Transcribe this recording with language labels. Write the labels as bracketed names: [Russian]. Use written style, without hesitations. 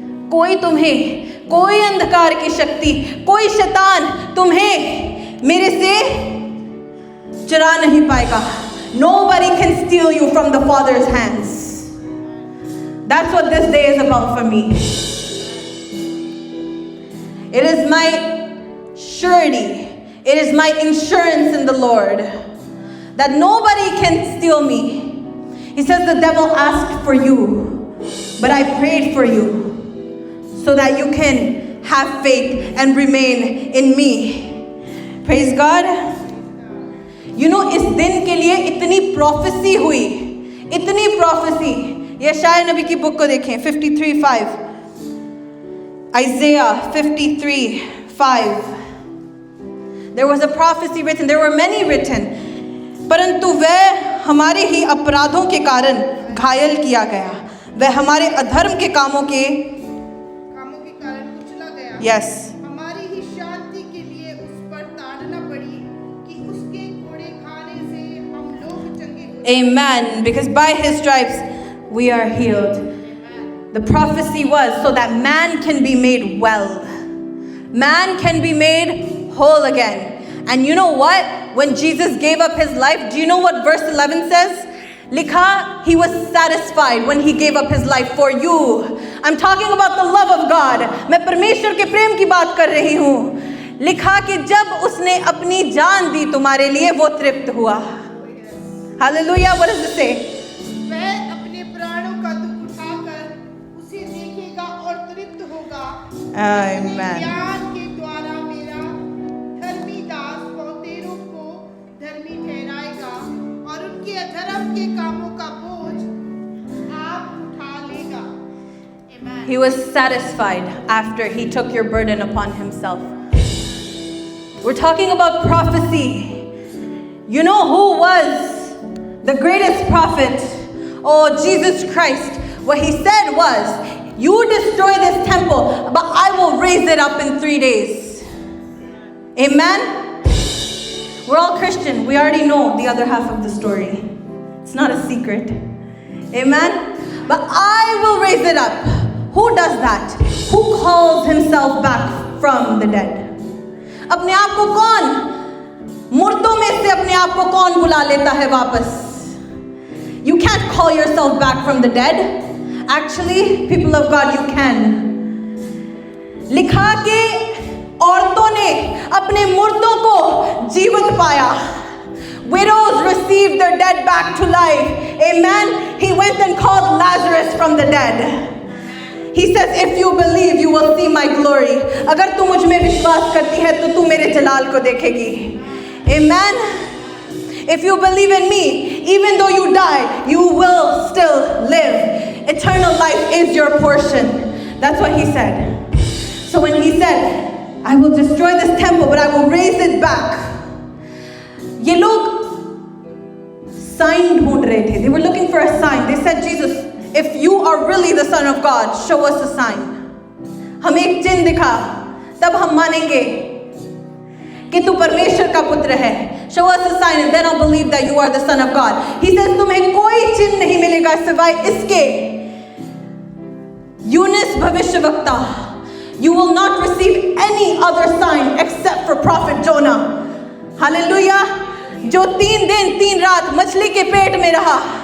[Hindi] कोई तुम्हें, कोई अंधकार की शक्ति, कोई शैतान तुम्हें मेरे से चुरा नहीं पाएगा. [English] Nobody can steal you from the Father's hands. That's what this day is about for me. It is my surety. It is my insurance in the Lord that nobody can steal me. He says the devil asked for you, but I prayed for you so that you can have faith and remain in me. Praise God. You know, [Hindi] इस दिन के लिए इतनी prophecy हुई, इतनी prophecy. यशाया नबी की book को देखें, 53:5. [English] Isaiah 53:5. There was a prophecy written. There were many written. [Hindi] परंतु वह हमारे ही अपराधों के कारण घायल किया गया, वह हमारे अधर्म के कामों के कारण कुचला गया। [English] Yes. [Hindi] हमारी ही शांति के लिए उस पर ताड़ना पड़ी कि उसके कोड़े खाने से हम लोग चंगे हुए। [English] Amen. Because by his stripes we are healed. Amen. The prophecy was so that man can be made well. Man can be made whole again. And you know what? When Jesus gave up his life, do you know what verse 11 says? [Hindi] Likha, [English] he was satisfied when he gave up his life for you. I'm talking about the love of God. [Hindi] मैं परमेश्वर के प्रेम की बात कर रही हूँ. लिखा कि जब उसने अपनी जान दी तुम्हारे लिए, वो तृप्त हुआ. [English] Hallelujah. What does it say? [Hindi] वह अपने प्राणों का दुख उठाकर उसे देखेगा और तृप्त होगा। [English] Amen. [Hindi] ज्ञान के द्वारा मेरा धर्मी दास बहुतेरों को धर्मी ठहराएगा और उनके अधर्म के कामों का बोझ आप उठा लेगा। [English] Amen. He was satisfied after he took your burden upon himself. We're talking about prophecy. You know who was the greatest prophet? Oh, Jesus Christ. What he said was, you destroy this temple, but I will raise it up in 3 days. Amen? We're all Christian. We already know the other half of the story. It's not a secret. Amen? But I will raise it up. Who does that? Who calls himself back from the dead? [Hindi] अपने आप को कौन, मुर्दों में से अपने आप को कौन बुला लेता है वापस? [English] You can't call yourself back from the dead. Actually, people of God, you can. [Hindi] लिखा कि औरतों ने अपने मुर्दों को जीवित पाया. [English] Widows received their dead back to life. Amen. He went and called Lazarus from the dead. He says, if you believe, you will see my glory. [Hindi] अगर तू मुझ में विश्वास करती है तो तू मेरे जलाल को देखेगी. [English] Amen. If you believe in me, even though you die, you will still live. Eternal life is your portion. That's what he said. So when he said, I will destroy this temple, but I will raise it back. [Hindi] ये लोग sign ढूंढ रहे थे. [English] They were looking for a sign. They said, Jesus, if you are really the Son of God, show us a sign. [Hindi] हमें एक चिन्ह दिखा, तब हम मानेंगे कि तू परमेश्वर का पुत्र है. [English] Show us a sign and then I'll believe that you are the Son of God. He says, [Hindi] तुम्हें कोई चिन्ह नहीं मिलेगा सिवाय इसके. यूनुस भविष्यवक्ता, [English] you will not receive any other sign except for prophet Jonah. Hallelujah. [Hindi] जो 3 दिन 3 रात मछली के पेट में रहा.